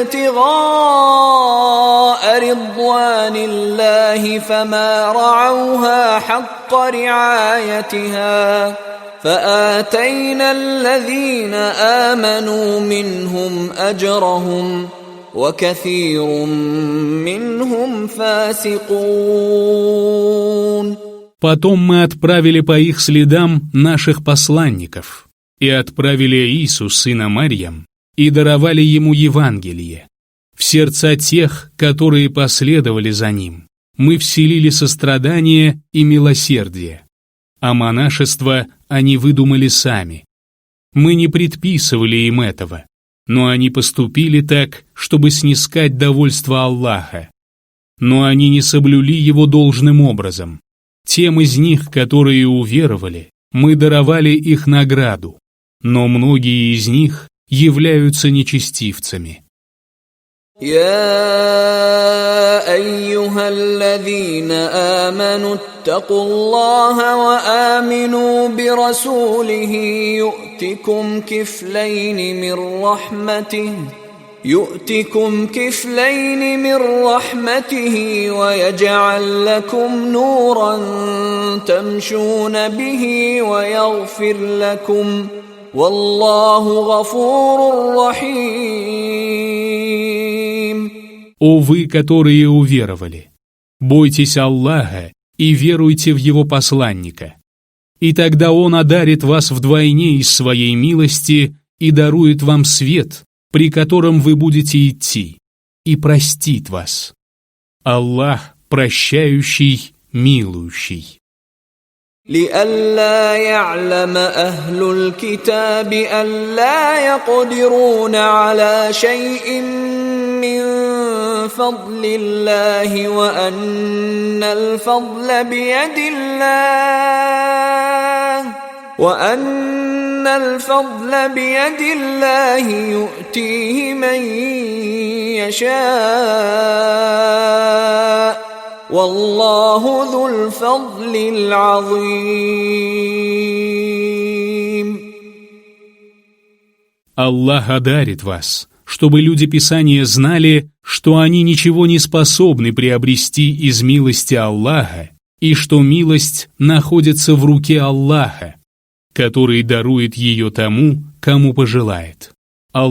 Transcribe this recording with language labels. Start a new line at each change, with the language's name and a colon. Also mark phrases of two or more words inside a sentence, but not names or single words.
Arabic: ابتغاء رضوان الله فما رعوها حق رعايتها فآتينا الذين آمنوا منهم أجرهم وكثير منهم فاسقون.
Russian: Потом мы отправили по их следам наших посланников, и отправили Иису, сына Марьям, и даровали ему Евангелие. В сердца тех, которые последовали за ним, мы вселили сострадание и милосердие, а монашество они выдумали сами. Мы не предписывали им этого, но они поступили так, чтобы снискать довольство Аллаха. Но они не соблюли его должным образом. Тем из них, которые уверовали, мы даровали их награду, но многие из них являются нечестивцами.
Arabic: يا أيها الذين آمنوا اتقوا الله وآمنوا برسوله يؤتكم كفلين من رحمته ويجعل لكم نورا تمشون به ويغفر لكم والله غفور رحيم.
Russian: О вы, которые уверовали, бойтесь Аллаха и веруйте в Его посланника, и тогда Он одарит вас вдвойне из своей милости и дарует вам свет, при котором вы будете идти, и простит вас. Аллах прощающий, милующий.
Arabic: لئلا يعلم أهل الكتاب ألا يقدرون على شيء من فضل الله وأن الفضل بيد الله يؤتيه من يشاء والله ذو الفضل العظيم.
Russian: Аллах одарит вас, чтобы люди Писания знали, что они ничего не способны приобрести из милости Аллаха, и что милость находится в руке Аллаха, который дарует ее тому, кому пожелает.